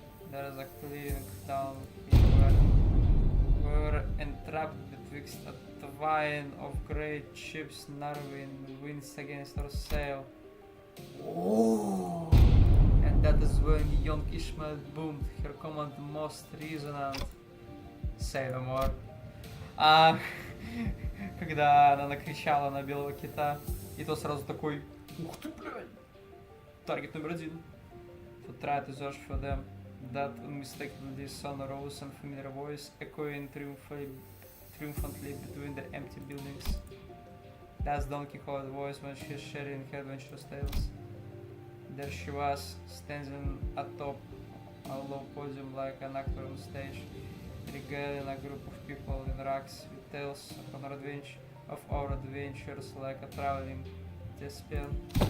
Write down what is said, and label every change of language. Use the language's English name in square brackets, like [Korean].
[English] There's a clearing down here where we were entrapped betwixt a twine of great ships narrowing winds against our sail. Oh! And that is when young Ishmael boomed, her command most resonant. Say no more. [Russian] Когда она накричала на белого кита, и то сразу такой: ух ты, блядь! Таргет номер 1. [English] To try to search for them. That unmistakably sonorous and familiar voice echoing triumphantly between the empty buildings. That's Don Quixote's voice when she's sharing her adventurous tales. There she was, standing atop a low podium like an actor on stage, regaling a group of people in rags with tales of our adventures like a traveling thespian.